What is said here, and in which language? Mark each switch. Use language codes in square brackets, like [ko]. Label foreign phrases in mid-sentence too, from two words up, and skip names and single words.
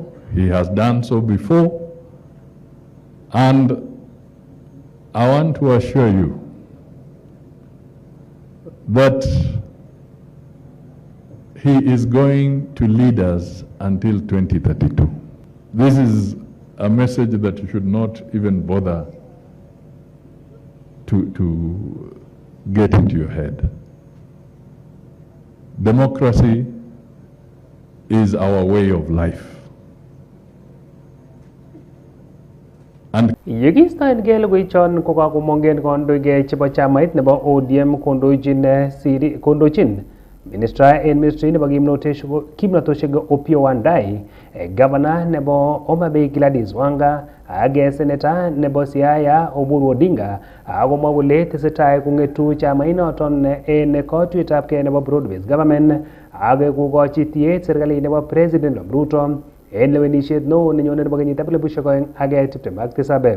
[en] He has done so before, and I want to assure you that he is going to lead us until 2032. This is a message that you should not even bother to get into your head. Democracy is our way of life. [kln] Yekistoengei logoichon kokakomongen kondoigei chebo chamait nebo ODM kondochin ministra en ministry nebo kimnotosiek Opiyo Wandayi, governor nebo Homa Bay Gladys Wanga ak senator nebo Siaya Oburu Odinga akomwa kole tesetai kong'etu chamainoton en katuiyetabgei nebo [en] broad based government [kln] ak kokochi tiet serkalit nebo President Ruto en lewenisiet neo nenyone nebo kenyitab 2027.